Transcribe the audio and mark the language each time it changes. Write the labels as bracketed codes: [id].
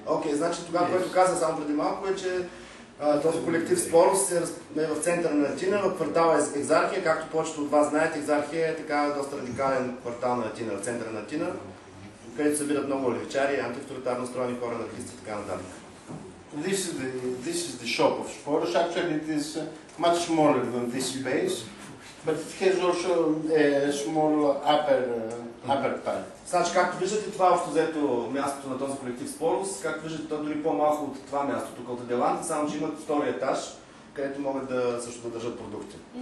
[bg] Окей, значи тогава, което каза само преди малко е, че този колектив Спорос е в центъра на Атина, в квартала Екзархия. Както повечето от вас знаете, Екзархия е така доста радикален квартал на Атина, в центъра на Атина, където се събират много левичари, антиавторитарно настроени хора, анархисти и така нататък. [en] This is the shop of Sporos. Actually, it is much smaller than this base, but it has also a small upper part. [bg] Значи, както виждате, това е общо взето мястото на този колектив Спорос. Както виждате, то дори по-малко от това място, тук от Аделанта, само че имат втори етаж, където могат да също да държат продукти.